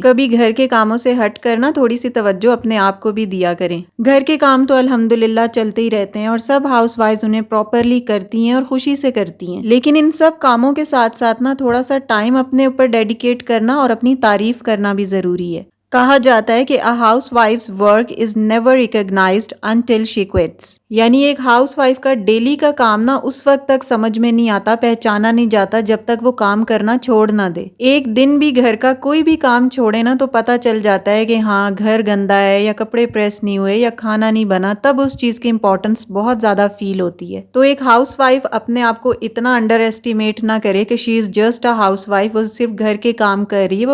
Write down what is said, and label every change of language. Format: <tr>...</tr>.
<ur>کبھی گھر کے کاموں سے ہٹ کرنا تھوڑی سی توجہ اپنے آپ کو بھی دیا کریں. گھر کے کام تو الحمدللہ چلتے ہی رہتے ہیں اور سب ہاؤس وائفز انہیں پراپرلی کرتی ہیں اور خوشی سے کرتی ہیں، لیکن ان سب کاموں کے ساتھ ساتھ نا تھوڑا سا ٹائم اپنے اوپر ڈیڈیکیٹ کرنا اور اپنی تعریف کرنا بھی ضروری ہے. کہا جاتا ہے کہ</ur> <en>a housewife's work is never recognized until she quits.</en> <ur>یعنی ایک ہاؤس وائف کا ڈیلی کا کام نا اس وقت تک سمجھ میں نہیں آتا، پہچانا نہیں جاتا جب تک وہ کام کرنا چھوڑ نہ دے. ایک دن بھی گھر کا کوئی بھی کام چھوڑے نا تو پتہ چل جاتا ہے کہ ہاں گھر گندا ہے یا کپڑے پریس نہیں ہوئے یا کھانا نہیں بنا، تب اس چیز کی امپورٹنس بہت زیادہ فیل ہوتی ہے. تو ایک ہاؤس وائف اپنے آپ کو اتنا انڈر ایسٹیمیٹ نہ کرے کہ</ur> <en>she is just a housewife,</en> <ur>وہ صرف گھر کے کام کر رہی ہے.</ur>